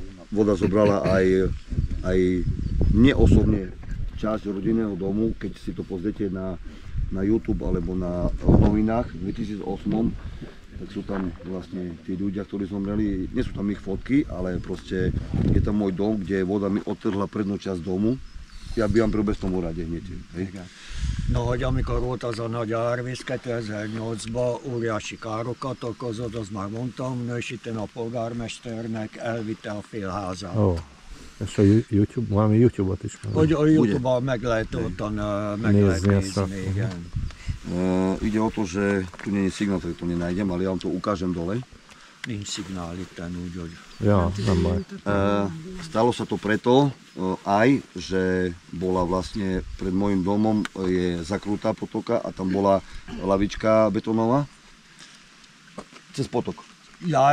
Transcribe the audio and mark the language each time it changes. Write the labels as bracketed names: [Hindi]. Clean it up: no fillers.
[Slovak] Voda zobrala aj mne osobne časť rodinného domu, keď si to pozriete na YouTube alebo na novinách v 2008, tak sú tam vlastne tí ľudia, ktorí zomreli, nie sú tam ich fotky, ale proste je tam môj dom, kde voda mi odtrhla prednú časť domu. Ja bývam pri Obecnom úrade hneď. Hej. [Hungarian] No, hogy amikor volt az a nagy árvíz 2008-ban, óriási károkat okozott, azt már mondtam, és itt a polgármesternek elvitte a fél házát. Ó, és a YouTube, valami YouTube-ot is van. Hogy a YouTube-ban meg lehet ottan meg lehet Nézni ezt a- nézni, igen. [Slovak] Ide o to, že tu nie je signál, tak to nenájdem, ale ja vám to ukážem dole. [Hungarian] Nincs szignál itten, úgyhogy. Ja, nem baj. [Slovak] Stalo sa to preto aj, že bola vlastne pred môjim domom je zakrutá potoka a tam bola lavička betónová cez potok. Ja,